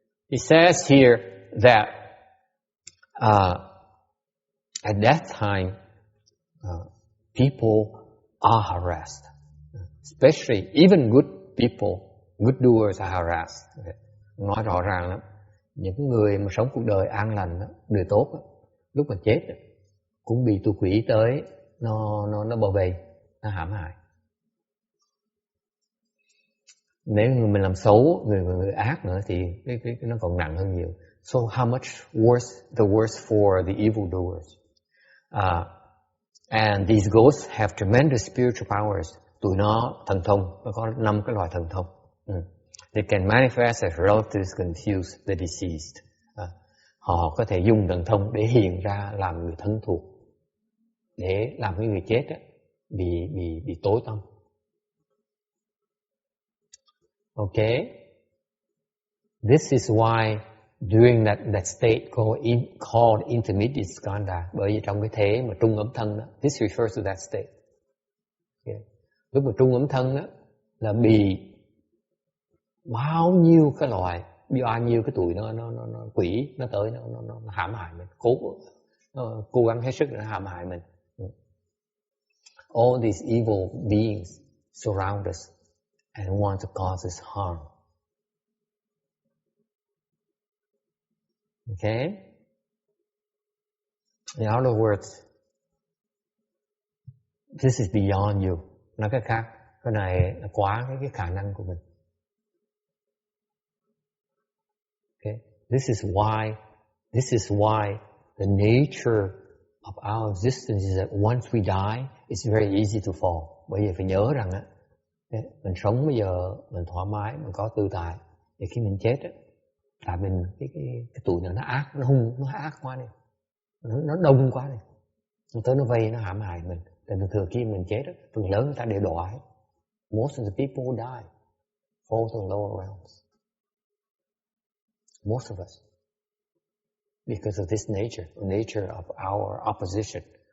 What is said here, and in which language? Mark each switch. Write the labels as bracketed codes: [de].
[en] He says here that at that time people are harassed, especially even good people, good doers are harassed. [vi] Okay. Nói rõ ràng lắm. Những người mà sống cuộc đời an lành đó, người tốt đó, lúc mà chết đó, cũng bị tụi quỷ tới nó bảo vệ, nó hãm hại. Nếu người mình làm xấu, người ác nữa thì cái nó còn nặng hơn nhiều. [en] So how much worse the worse for the evil doers. And these ghosts have tremendous spiritual powers. [vi] Tụi nó thần thông, nó có 5 cái loại thần thông. [en] They can manifest as relatives confuse the deceased. [vi] Họ có thể dùng thần thông để hiện ra làm người thân thuộc, để làm cái người chết đó, bị tối tâm. [en] Okay? This is why during that state called intermediate skandha, [vi] bởi vì trong cái thế mà trung ấm thân đó, [en] this refers to that state. Okay. [vi] Lúc mà trung ấm thân đó là bị bao nhiêu cái loại, bao nhiêu cái tụi nó quỷ nó tới nó hãm hại mình, cố gắng hết sức để nó hãm hại mình. [en] All these evil beings surround us and want to cause us harm. Okay? In other words, this is beyond you. [vi] Nói cách khác, cái này quá cái khả năng của mình. [en] Okay? This is why the nature of our existence is that once we die, it's very easy to fall. [vi] Bởi vì phải nhớ rằng mình sống bây giờ mình thoải mái, mình có tự tại. Thì khi mình chết tại mình cái tụi này nó ác, nó hung, nó ác quá đi, nó đông quá đi, nó tới nó vây, nó hãm hại mình. Thì thường khi mình chết phần lớn người ta đều đọa. [en] Most of the people who die fall to the lower realms. Most of us, because of this nature of our opposition.